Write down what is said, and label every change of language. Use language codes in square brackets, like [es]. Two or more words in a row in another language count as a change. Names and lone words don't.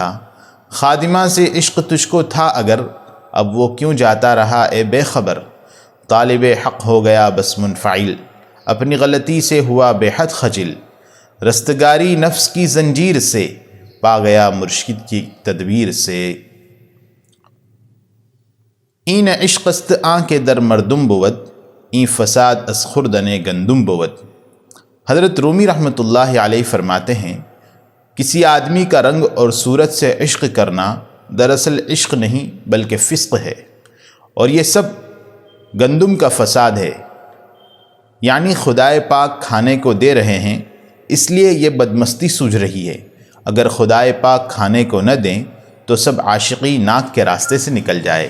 [ur] خادمہ سے عشق تجھ کو تھا اگر، اب وہ کیوں جاتا رہا اے بے خبر، طالب حق ہو گیا بس منفعل، اپنی غلطی سے ہوا بے حد خجل، رستگاری نفس کی زنجیر سے، پا گیا مرشد کی تدبیر سے۔ [fa] این عشق است آن کے در مردم بود، این فساد از خوردن گندم بود۔ [ur] حضرت رومی رحمۃ اللہ علیہ فرماتے ہیں، کسی آدمی کا رنگ اور صورت سے عشق کرنا دراصل عشق نہیں بلکہ فسق ہے، اور یہ سب گندم کا فساد ہے، یعنی خدائے پاک کھانے کو دے رہے ہیں اس لیے یہ بدمستی سوجھ رہی ہے، اگر خدائے پاک کھانے کو نہ دیں تو سب عاشقی ناک کے راستے سے نکل جائے۔